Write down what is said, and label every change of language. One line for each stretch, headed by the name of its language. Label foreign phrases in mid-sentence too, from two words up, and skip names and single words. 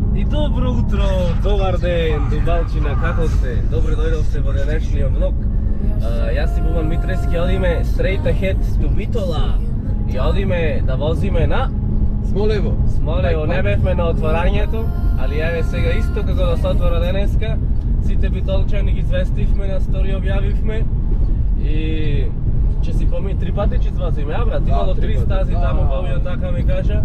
Macedonian: Добро утро, добар ден, Думбалчина, како сте? Добро дојдовте во денешниот влог. Јас сум Бубан Митрески, одиме
English: straight ahead
Macedonian: то Битола и одиме да возиме на Смолево. Смолево. Не бевме на отворањето, али еве сега исто како да се отвора денеска. Сите битолчани ги известивме, на стори објавивме и ќе си помини 3 пати ќе извозиме, а брат, имало 3 стази таму, Бобио така ми кажа.